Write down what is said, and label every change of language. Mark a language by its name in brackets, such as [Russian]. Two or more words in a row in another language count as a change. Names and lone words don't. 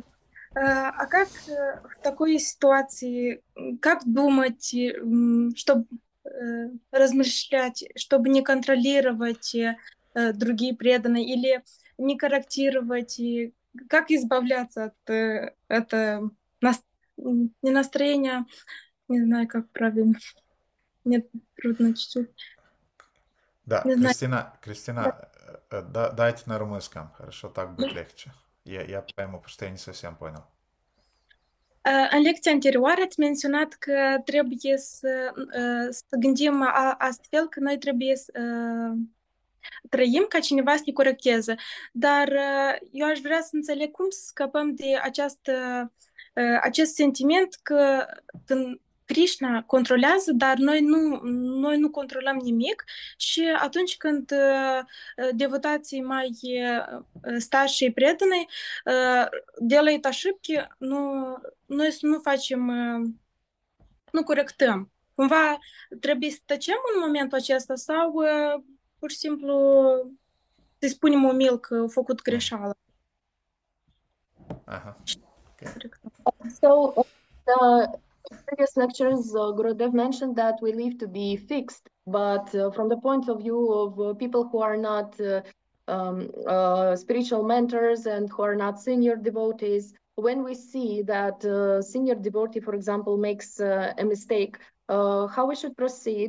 [Russian] А как в такой ситуации, как думать, чтобы размышлять, чтобы не контролировать другие преданные или не корректировать, и как избавляться от этого не настроения, не знаю, как правильно, мне трудно чуть-чуть. Да, Не Кристина, дайте на румынском, хорошо, так будет легче. Я пойму, потому что я не совсем понял. [Romanian] În lecția anterioară ați menționat că trebuie să gândim astfel că noi trebuie să trăim ca cineva să ne corecteze. Dar eu aș vrea să înțeleg cum să scăpăm de acest sentiment că când Krishna controlează, dar noi nu controlăm nimic și atunci când devotații mai [Russian] старшие и преданные делают ошибки, [Romanian] noi să nu facem, nu corectăm. Cumva trebuie să tăcem în momentul acesta sau pur și simplu să-i spunem umil că a făcut greșeală. [English] Okay. So, the previous lectures, Gurudev mentioned that we live to be fixed, but from the point of view of people who are not spiritual mentors and who are not senior devotees, when we see that senior devotee, for example, makes a mistake, how we should proceed?